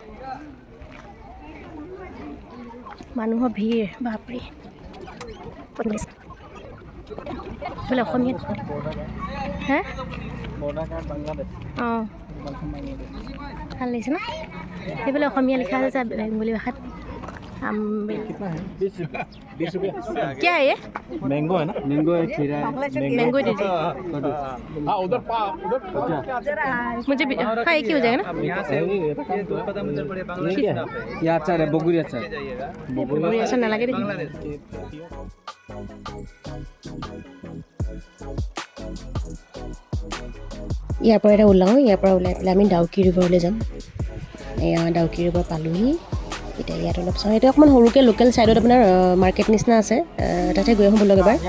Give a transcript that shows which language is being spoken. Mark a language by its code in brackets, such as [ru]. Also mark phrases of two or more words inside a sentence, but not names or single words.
[as] মানুহৰ ভিৰ বাপৰে। বোলে অসমীয়া হে অঁ ভাল লাগিছে ন? সেইফালে অসমীয়া লিখা আছে বেংগলী ভাষাত। [hi] क्या है ये? मैंगो है ना, मैंगो है, खीरा है, मैंगो दीजिए। हाँ उधर मुझे हाँ एक ही हो जाएगा ना? ये अचार है, बगुरी अचार। बगुरी अचार ना लगे देखिए। [as] ইয়াৰ পৰা এটা ওলাওঁ। ইয়াৰ পৰা ওলাই পেলাই আমি ডাউকি ৰিভাৰলৈ যাম। এয়া ডাউকি ৰিভাৰ পালোহি। এতিয়া ইয়াত অলপ চাওঁ। এতিয়া অকণমান সৰুকৈ লোকেল ছাইডত আপোনাৰ মাৰ্কেট নিচিনা আছে, তাতে গৈ আহোঁ ব'লক এবাৰ।